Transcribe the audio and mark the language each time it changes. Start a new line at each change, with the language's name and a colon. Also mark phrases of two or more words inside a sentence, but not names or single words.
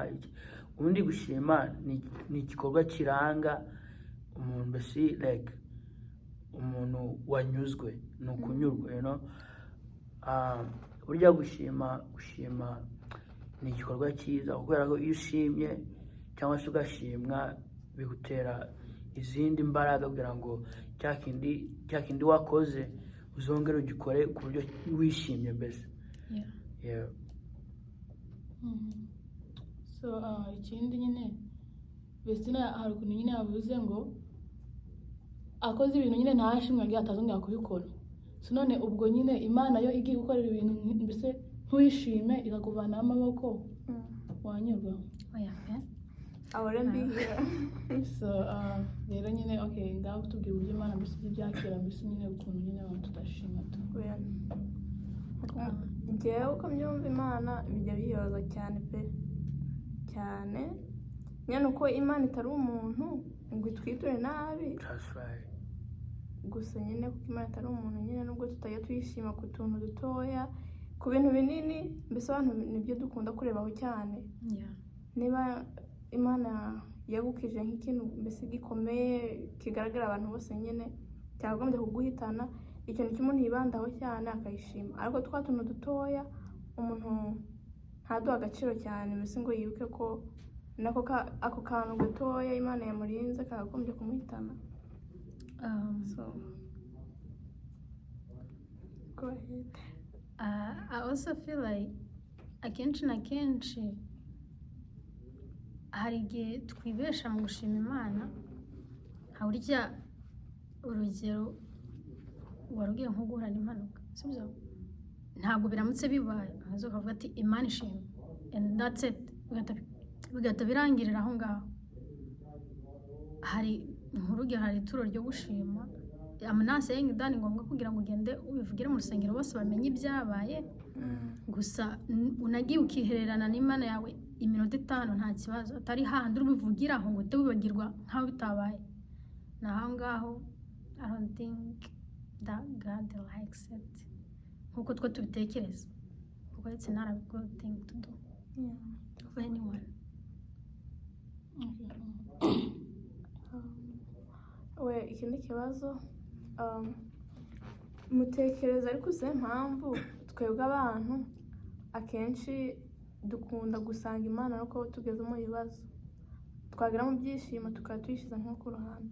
Kinyarwanda: Ubundi gushima ni igikorwa kiranga umuntu, mbese like umuntu wanyuzwe, ni ukunyurwa,
English: you know.
Kinyarwanda: Burya gushima ni igikorwa cyiza, kubera ko iyo ushimye cyangwa se ugashimwa bigutera izindi mbaraga kugira ngo cya kindi wakoze uzongere ugikore ku buryo wishimye mbese.
English: Yeah.
Kinyarwanda: So ikindi nyine Vestina hari ukuntu nyine yavuze ngo akoze ibintu nyine ntashimwe agiye atazongera kubikora. So none ubwo nyine Imana yo igiye gukorera ibintu mbese ntwishime ikakuvanaho amaboko wanyurwa. Oya pe.
English: I wouldn't be here.
Kinyarwanda: So rero nyine okay ngaho tubwira uburyo Imana mbese ibyakira mbese nyine ukuntu nyine abantu tudashima tu. Njyewe uko mbyumva Imana bijya biyoza cyane pe cyane nyine uko Imana itari umuntu ngo itwiture nabi.
English: That's right.
Kinyarwanda: Gusa nyine kuko Imana itari umuntu nyine nubwo tutajya tuyishima ku tuntu dutoya ku bintu binini mbese abantu nibyo dukunda kurebaho cyane. Niba Imana yagukije nk'ikintu mbese gikomeye kigaragara abantu bose nyine cyagombye kuguhitana ikintu cy'umuntu yibandaho cyane akayishima, ariko twa tuntu dutoya umuntu ntaduha agaciro cyane mbese ngo yibuke ko nako ako kantu gatoya Imana yamurinze kagagombye kumuhitana.
English: So go ahead. I also feel like
Kinyarwanda: akenshi na kenshi hari igihe twibesha mu gushima Imana, burya urugero warugiye nko guhura n'impanuka sibyo, ntabwo biramutse bibaye ahazo kavuga ati Imana ishimwe
English: and that's it,
Kinyarwanda: bigata birangirira aho ngaho. Hari nk'urugero hari ituro ryo gushima,
English: I'm not saying that
Kinyarwanda: ni ngombwa kugira ngo ugende ubivugire mu rusengero bose bamenye ibyabaye, gusa unagiye ukihererana n'Imana yawe iminota 5 nta kibazo, atari handi ubivugira aho ngo tubibagirwa nkaho bitabaye. Naho ngaho
English: I don't think that God likes it
Kinyarwanda: nkuko twe tubitekereza, kuko
English: it's not a good thing to do for anyone.
Kinyarwanda: Ikindi kibazo mutekereza ariko se mpamvu twebwe abantu akenshi dukunda gusanga Imana nuko tugeze mu bibazo twagira mu byishimo tukaba tuyishiza nko ku ruhande.